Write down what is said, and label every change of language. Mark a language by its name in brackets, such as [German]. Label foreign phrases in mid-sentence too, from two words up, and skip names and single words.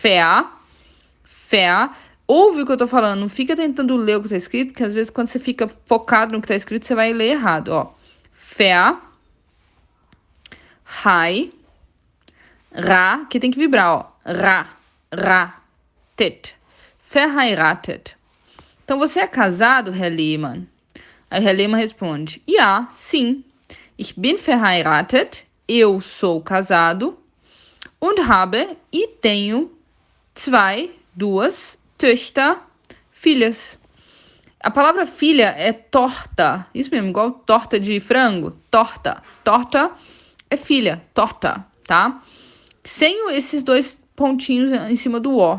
[Portuguese] Ouve o que eu tô falando, não fica tentando ler o que tá escrito, porque às vezes quando você fica focado no que tá escrito, você vai ler errado, ó. Que tem que vibrar, ó. Verheiratet. Então, você é casado, Herr Lehmann? Aí Herr Lehmann responde, ja, sim. [German] Ich bin verheiratet, [Portuguese] eu sou casado, [German] und habe, [Portuguese] e tenho, duas, Töchter, filhas. A palavra filha é torta, isso mesmo, igual torta de frango, torta. Torta é filha, torta, tá? Sem esses dois pontinhos em cima do O.